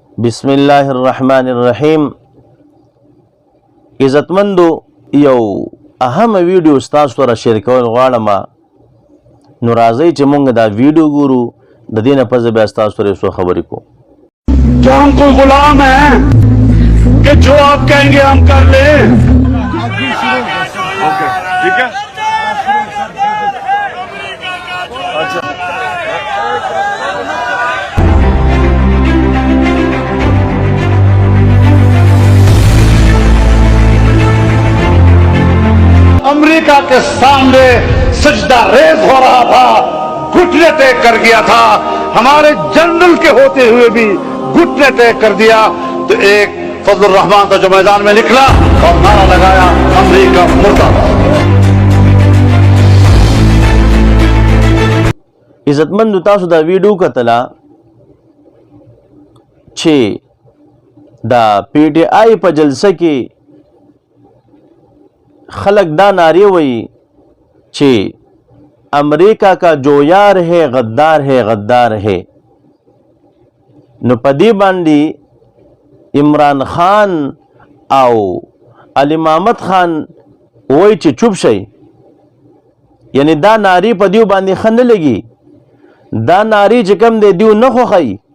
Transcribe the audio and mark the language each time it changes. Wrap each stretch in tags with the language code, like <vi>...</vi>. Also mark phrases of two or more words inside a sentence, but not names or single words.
<ar>بسم الله الرحمن الرحیم.</ar> <ps>عزتمندو یو اهم ویډیو ستاسو سره شیر کول غواړم، نو راځئ چې موږ دا ویډیو ګورو، د دې نه پس بیا ستاسو سره څو خبرې کوو.</ps> <ur>کیا ہم کوئی غلام ہیں کہ جو آپ کہیں گے ہم کر لیں? اوکے، ٹھیک ہے. اچھا، امریکہ کے سامنے سجدہ ریز ہو رہا تھا، گھٹنے طے کر گیا تھا. ہمارے جنرل کے ہوتے ہوئے بھی گھٹنے طے کر دیا. تو ایک فضل الرحمان تھا جو میدان میں نکلا اور نعرہ لگایا، امریکہ مردہ باد.</ur> <ps>عزتمندو تاسو دا ویډیو کتله چې دا پی ټی آی په جلسه کې خلق دا نعرے وئی چې</ps> <ur>امریکہ کا جو یار ہے غدار ہے غدار ہے.</ur> <ps>نو پدی باندې عمران خان او علی محمد خان وای چې چوپ شي، یعنی دا ناری په دیو باندې خنه لګي، دا ناری چې کم دی دیو نه خوخی.</ps>